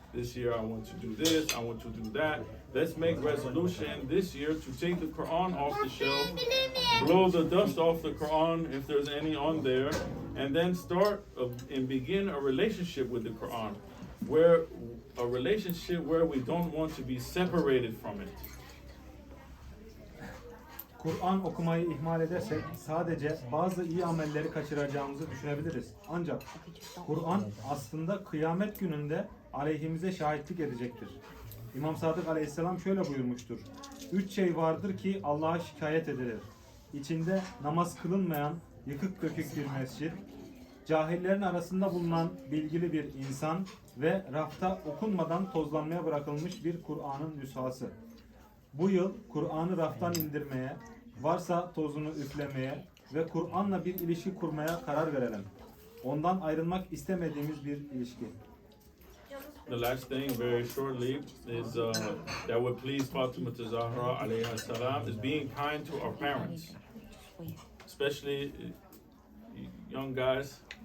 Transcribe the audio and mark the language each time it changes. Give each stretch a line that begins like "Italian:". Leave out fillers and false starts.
English: This year I want to do this. I want to do that. Let's make resolution this year to take the Quran off the shelf, blow the dust off the Quran if there's any on there, and then start and begin a relationship with the Quran, where we don't want to be separated from it.
Turkish: Kur'an okumayı ihmal edersek sadece bazı iyi amelleri kaçıracağımızı düşünebiliriz. Ancak Kur'an aslında kıyamet gününde aleyhimize şahitlik edecektir. İmam Sadık Aleyhisselam şöyle buyurmuştur. 3 şey vardır ki Allah'a şikayet edilir. İçinde namaz kılınmayan yıkık dökük bir mescit, cahillerin arasında bulunan bilgili bir insan ve rafta okunmadan tozlanmaya bırakılmış bir Kur'an'ın nüshası. Bu yıl Kur'an'ı raftan indirmeye, varsa tozunu üflemeye ve Kur'an'la bir ilişki kurmaya karar verelim. Ondan ayrılmak istemediğimiz bir ilişki.
English: The last thing, very shortly, is that would please Fatima Zahra alayhi salam is being kind to our parents, especially young guys.